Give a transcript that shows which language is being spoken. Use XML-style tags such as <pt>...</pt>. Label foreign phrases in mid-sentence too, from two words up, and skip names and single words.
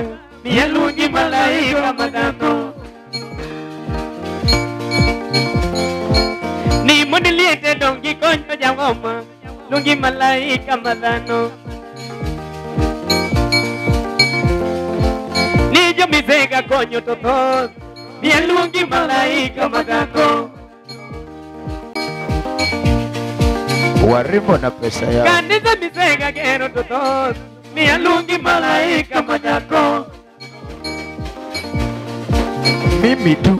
<luo>Ni alungi malaika madano. Ni mondeliete dongi konyo jangoma. Lungi malaika madano. Ni jo misega konyo totot. Ni lungi malaika madano.</luo> <sw>Warimo na pesa yao.</sw> <luo>Kanisa misega kero totot. Ni lungi malaika madano.</luo> <sw>Mimi tu.</sw>